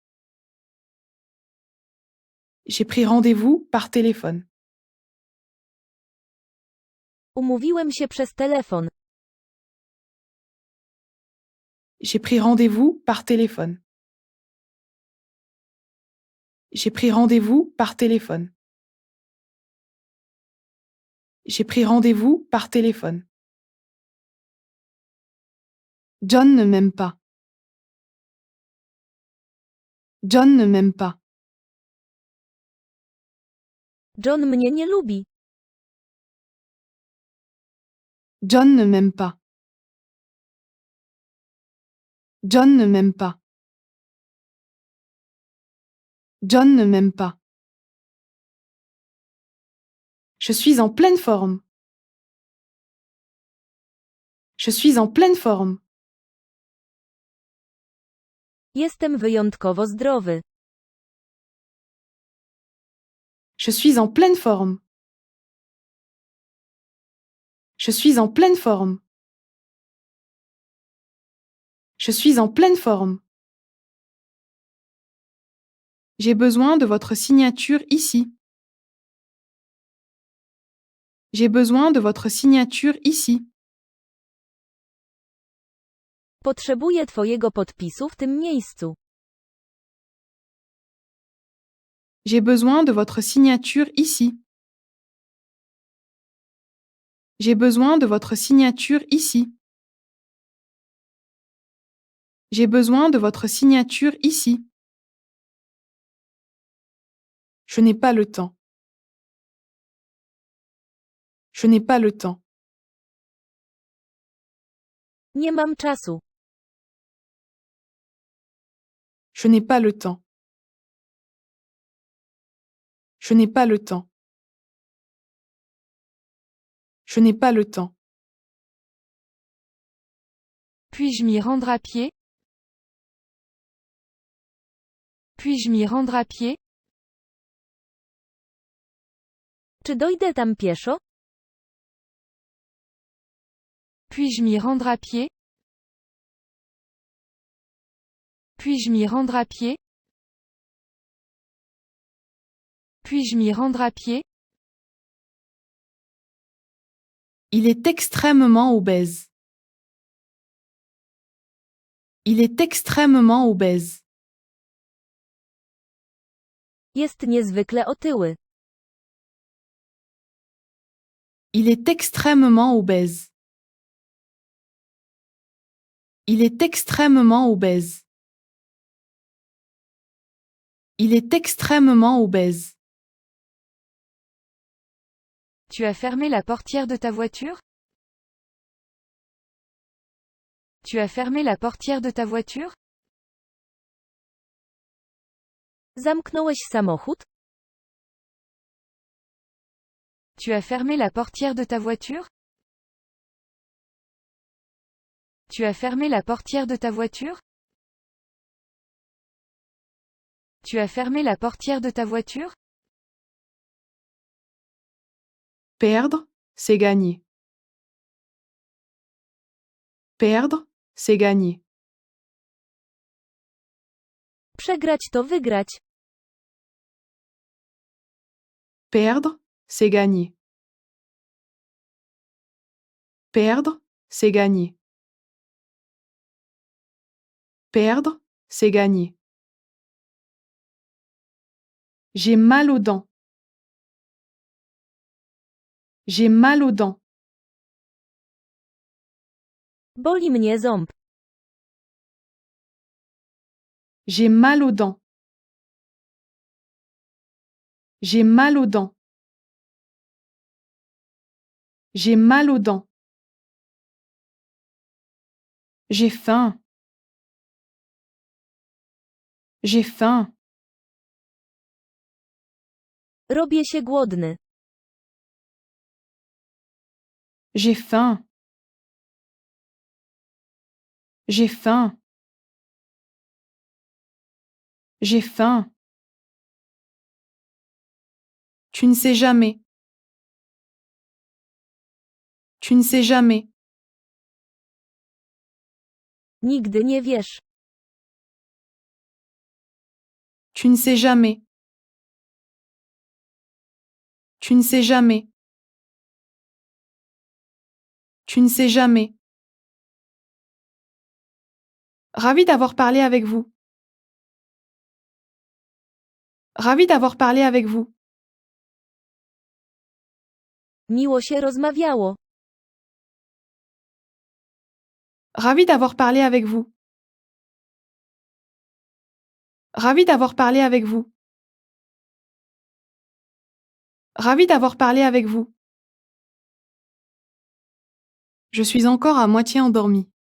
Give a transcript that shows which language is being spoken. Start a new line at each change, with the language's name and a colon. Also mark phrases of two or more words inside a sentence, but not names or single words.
French: J'ai pris rendez-vous par téléphone.
Polish: Umówiłem się przez telefon.
French: J'ai pris rendez-vous par téléphone. J'ai pris rendez-vous par téléphone. J'ai pris rendez-vous par téléphone. John ne m'aime pas. John ne m'aime pas.
Polish: John mnie nie lubi.
French: John ne m'aime pas. John ne m'aime pas. John ne m'aime pas. Je suis en pleine forme. Je suis en pleine forme.
Polish: Jestem wyjątkowo zdrowy.
French: Je suis en pleine forme. Je suis en pleine forme. Je suis en pleine forme. J'ai besoin de votre signature ici. J'ai besoin de votre signature ici.
Polish: Potrzebuję twojego podpisu w tym miejscu.
French: J'ai besoin de votre signature ici. J'ai besoin de votre signature ici. J'ai besoin de votre signature ici. Je n'ai pas le temps. Je n'ai pas le temps.
Polish: Nie mam czasu.
French: Je n'ai pas le temps. Je n'ai pas le temps. Je n'ai pas le temps. Puis-je m'y rendre à pied? Puis-je m'y rendre à pied?
Polish: Czy dojdę tam pieszo?
French: Puis-je m'y rendre à pied? Puis-je m'y rendre à pied? Puis-je m'y rendre à pied? Il est extrêmement obèse. Il est extrêmement obèse.
Polish: Jest niezwykle otyły.
French: Il est extrêmement obèse. Il est extrêmement obèse. Il est extrêmement obèse. Tu as fermé la portière de ta voiture? Tu as fermé la portière de ta voiture?
Polish: Zamknąłeś samochód?
French: Tu as fermé la portière de ta voiture? Tu as fermé la portière de ta voiture? Tu as fermé la portière de ta voiture? Perdre, c'est gagner. Perdre, c'est gagner.
Polish: Przegrać to wygrać.
French: Perdre, c'est gagner. Perdre, c'est gagner. Perdre, c'est gagner. J'ai mal aux dents. J'ai mal aux dents.
Polish: Boli mnie ząb.
French: J'ai mal aux dents. J'ai mal aux dents. J'ai mal aux dents. J'ai faim. J'ai faim.
Polish: Robię się głodny.
French: J'ai faim. J'ai faim. J'ai faim. Tu ne sais jamais. Tu ne sais jamais.
Polish: Nigdy nie wiesz.
French: Tu ne sais jamais. Tu ne sais jamais. Tu ne sais jamais. Ravi d'avoir parlé avec vous. Ravi d'avoir parlé avec vous.
Polish: Miło się rozmawiało.
French: Ravi d'avoir parlé avec vous. Ravi d'avoir parlé avec vous. Ravi d'avoir parlé avec vous. Je suis encore à moitié endormi.